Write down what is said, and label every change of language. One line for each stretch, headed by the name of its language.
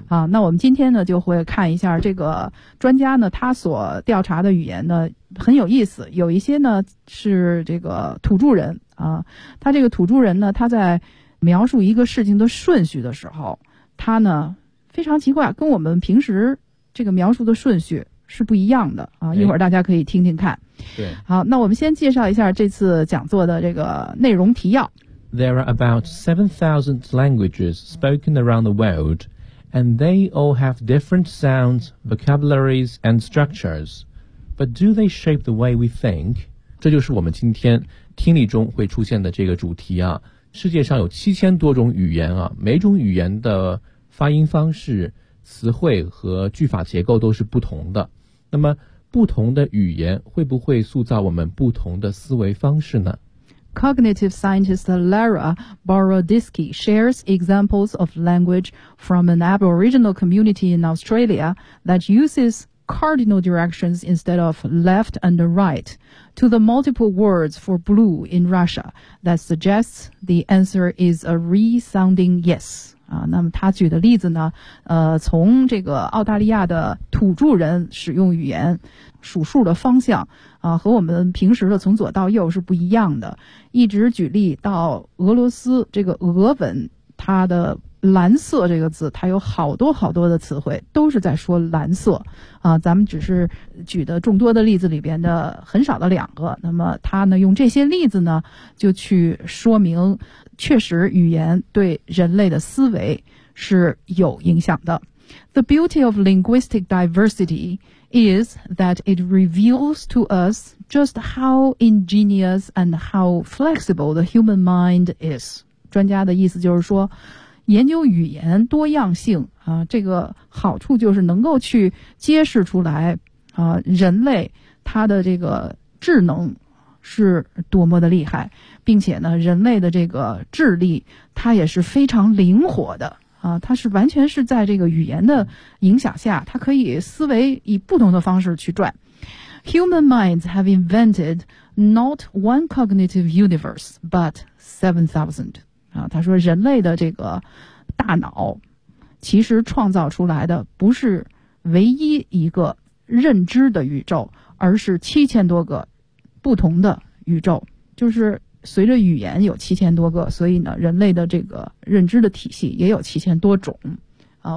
Chinese: 那我们今天呢就会看一下这个专家呢他所调查的语言呢很有意思，有一些呢是这个土著人啊，他这个土著人呢他在描述一个事情的顺序的时候，他呢非常奇怪，跟我们平时这个描述的顺序是不一样的啊，一会儿大家可以听听看。对，好，那我们先介绍一下这次讲座的这个内容提要。
English: There are about 7,000 languages spoken around the world, and they all have different sounds, vocabularies, and structures. But do they shape the way we think?
Chinese: 这就是我们今天听力中会出现的这个主题啊。世界上有7,000多种语言啊，每种语言的发音方式、词汇和句法结构都是不同的。那么不同的语言会不会塑造我们不同的思维方式呢？
English: Cognitive scientist Lara Boroditsky shares examples of language from an Aboriginal community in Australia that uses cardinal directions instead of left and right to the multiple words for blue in Russia that suggests the answer is a resounding yes.
Chinese: 啊，那么他举的例子呢，从这个澳大利亚的土著人使用语言数数的方向啊，和我们平时的从左到右是不一样的，一直举例到俄罗斯这个俄文，它的蓝色这个字它有好多好多的词汇都是在说蓝色啊，咱们只是举的众多的例子里边的很少的两个，那么他呢用这些例子呢就去说明确实语言对人类的思维是有影响的。
English: The beauty of linguistic diversity is that it reveals to us just how ingenious and how flexible the human mind is.
Chinese: 专家的意思就是说研究语言多样性啊，这个好处就是能够去揭示出来啊，人类他的这个智能是多么的厉害，并且呢人类的这个智力它也是非常灵活的啊，它是完全是在这个语言的影响下，它可以思维以不同的方式去转。
English: Human minds have invented not one cognitive universe but
Chinese: 7,000 啊，他说人类的这个大脑其实创造出来的不是唯一一个认知的宇宙，而是7,000多个不同的宇宙，就是随着语言有7,000多个，所以呢人类的这个认知的体系也有7,000多种啊。